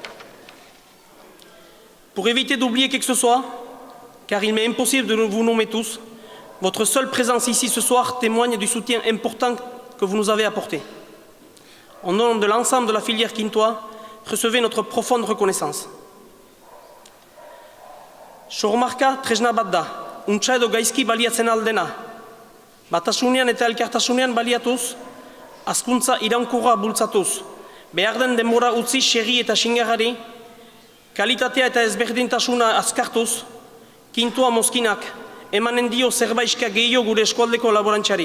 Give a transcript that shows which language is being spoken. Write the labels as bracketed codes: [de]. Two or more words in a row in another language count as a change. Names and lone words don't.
[fr] Pour éviter d'oublier qui que ce soit, car il m'est impossible de vous nommer tous, votre seule présence ici ce soir témoigne du soutien important que vous nous avez apporté. Au nom de l'ensemble de la filière quintois, recevez notre profonde reconnaissance. [eu] Sormarka tresna bat da, untsa edo gaizki baliatzen aldena. Batasunean eta elkartasunean baliatuz, hazkuntza iraunkorra bultzatuz, behar den denbora utzi segi eta singarrari, kalitatea eta ezberdintasuna azkartuz, kintoa mozkinak, emanen dio zerbaiska gehiago gure eskualdeko laborantxari.